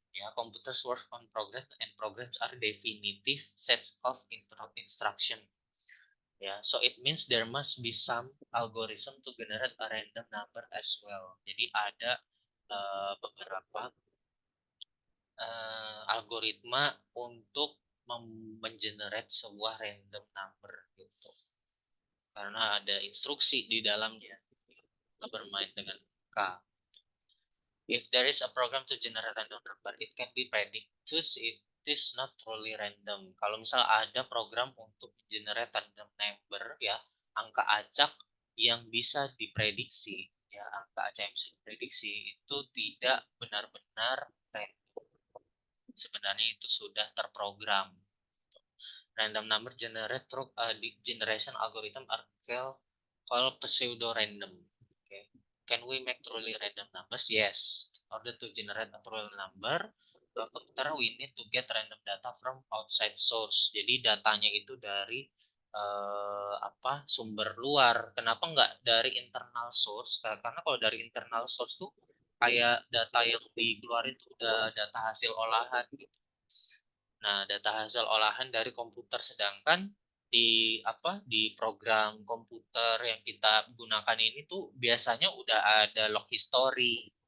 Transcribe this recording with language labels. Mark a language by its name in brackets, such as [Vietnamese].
[English] Ya, computers work on progress and programs are definitive sets of instruction. Ya, so it means there must be some algorithm to generate a random number as well. [Indonesian] Jadi ada beberapa algoritma untuk mengenerate sebuah random number gitu. Karena ada instruksi di dalamnya. Kita bermain dengan K. [English] If there is a program to generate random number, it can be predicted. It is not truly random. [Indonesian] Kalau misal ada program untuk generate random number ya, angka acak yang bisa diprediksi, ya angka acak yang bisa diprediksi itu tidak benar-benar random. Sebenarnya itu sudah terprogram. [English] Random number generate through generation algorithm are called pseudo random. Okay. Can we make truly random numbers? Yes. In order to generate a truly number, the computer we need to get random data from outside source. [Indonesian] Jadi datanya itu dari apa, sumber luar. Kenapa nggak dari internal source? Karena kalau dari internal source tuh kayak data yang dikeluarin tuh udah data hasil olahan gitu. Nah, data hasil olahan dari komputer, sedangkan di apa, di program komputer yang kita gunakan ini tuh biasanya udah ada log history.